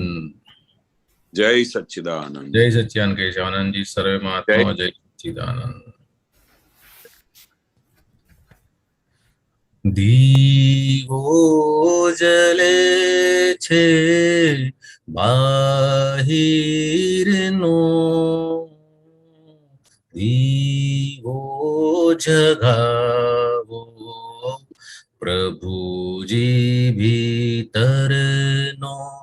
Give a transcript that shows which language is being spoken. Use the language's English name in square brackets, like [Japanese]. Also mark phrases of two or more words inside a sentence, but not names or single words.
[Gujarati] જય સચ્ચિદાનંદ. [Hindi] जय सच्चिदानंद केशवानंद जी, सर्वे महात्मा जय सच्चिदानंद. [Gujarati] દીવો જલે છે બાહિરનો, દીવો જગાવો પ્રભુજી ભીતરનો.